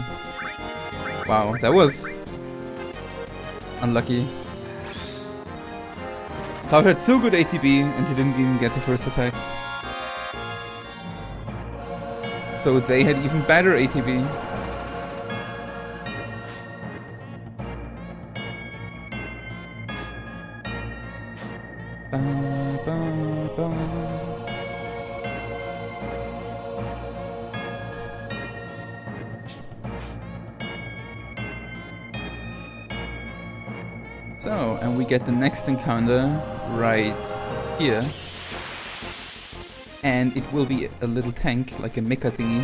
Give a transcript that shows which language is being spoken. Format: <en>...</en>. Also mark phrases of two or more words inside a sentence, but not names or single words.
<en>Wow, that was unlucky. Cloud had so good ATB and he didn't even get the first attack. So they had even better ATB. Ba, ba, ba. So, and we get the next encounter right here. And it will be a little tank, like a mecha thingy.</en>